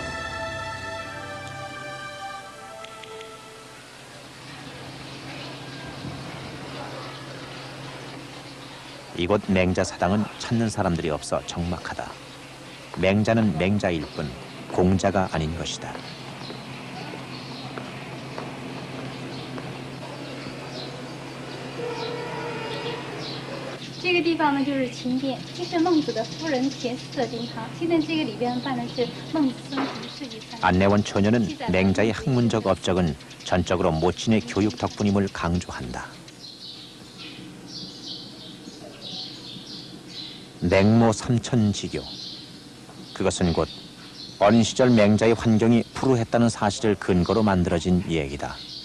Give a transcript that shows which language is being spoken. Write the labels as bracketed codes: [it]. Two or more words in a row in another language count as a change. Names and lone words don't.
[ko] 이곳 맹자 사당은 찾는 사람들이 없어 적막하다. 맹자는 맹자일 뿐 공자가 아닌 것이다. [zh] 这个地方呢，就是秦殿，这是孟子的夫人田氏的灵堂。现在这个里边办的是孟子生平事迹3. [ko] 안내원 처녀는 맹자의 학문적 업적은 전적으로 모친의 교육 덕분임을 강조한다. 맹모 삼천지교. 그것은 곧 어린 시절 맹자의 환경이 불우했다는 사실을 근거로 만들어진 얘기다.